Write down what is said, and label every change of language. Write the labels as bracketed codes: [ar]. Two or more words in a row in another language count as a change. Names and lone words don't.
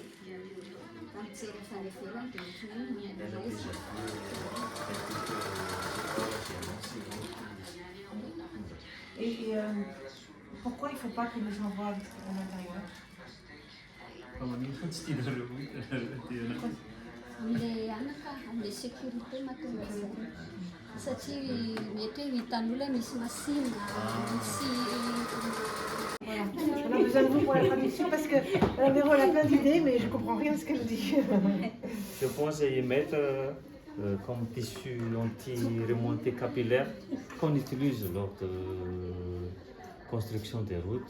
[fr] Et pourquoi il ne faut pas que les gens voient à l'intérieur? Le sécurité matérielle. [mg] Satria mety hitan'olona misy machine misy. [fr] Voilà. On a besoin de vous pour la traduction parce que Mme Véro elle a plein d'idées mais je ne comprends rien de ce qu'elle dit. je pense à y mettre comme tissu anti-remontée capillaire qu'on utilise lors de construction des routes,